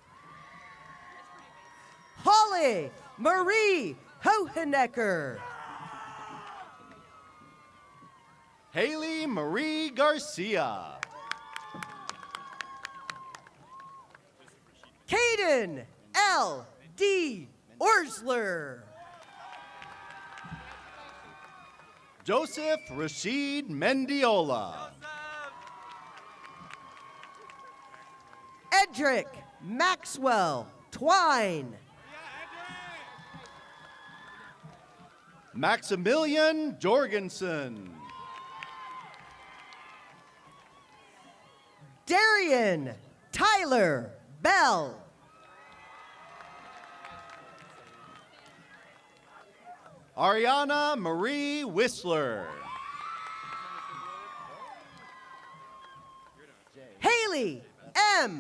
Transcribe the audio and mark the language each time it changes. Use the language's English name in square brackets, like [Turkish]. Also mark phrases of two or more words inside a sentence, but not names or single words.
[English] Holly Marie Hohenecker. Haley Marie Garcia. Caden L.D. Orsler. Joseph Rashid Mendiola. Edric Maxwell Twine. Maximilian Jorgensen. Darian Tyler Bell. Ariana Marie Whistler. Haley M.